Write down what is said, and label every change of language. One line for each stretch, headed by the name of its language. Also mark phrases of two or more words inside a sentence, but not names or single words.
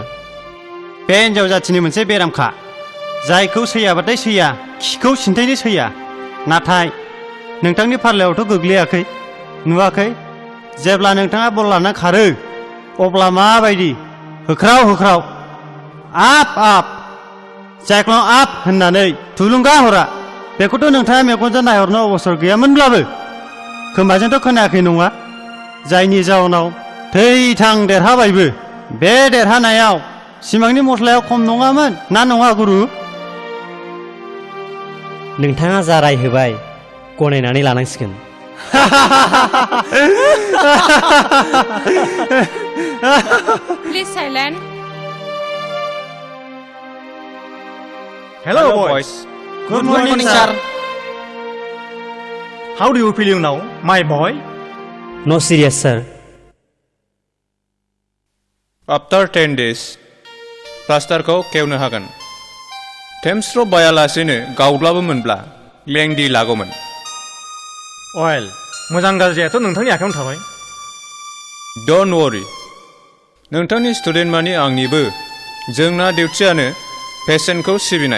Bodo: बे हिन्जाव जाथिनि मोनसे बेरामखा जायखौ सैयाबाथाय सैया खिखौ सिन्थायनो सैया नाथाय नोंथांनि फारलायावथ' गोग्लैयाखै नुवाखै जेब्ला नोंथाङा बल लाना खारो अब्ला माबायदि होख्राव होख्राव आप आप जायख्लं आप होननानै थुलुंगा हरा बेखौथ' नोंथाङा मेगनजों नायहरनो अबसर गैयामोनब्लाबो खोमाजोंथ' खोनायाखै नङा जायनि जाउनाव थै थां देरहाबायबो बे देरहानायाव सिमांनि मस्लायाव खम नङामोन ना नङा गुरु नोंथाङा जा राय होबाय गनायनानै लानांसिगोन
English: Please silent. Hello boys. Good morning sir. How do you feel now, my boy? No serious sir. After 10 days,
Bodo: प्लास्टारखौ खेवनो हागोन टेम्स्ट्र' बायालासेनो गावब्लाबो मोनब्ला लेंदि लागौमोन अवेल मोजां गाज्रियाथ' नोंथांनि आखायावनो थाबाय
English: don't worry
Bodo: नोंथांनि स्टुडेन्ट मानि आंनिबो जोंना डिउटियानो पेसेन्टखौ सिबिनाय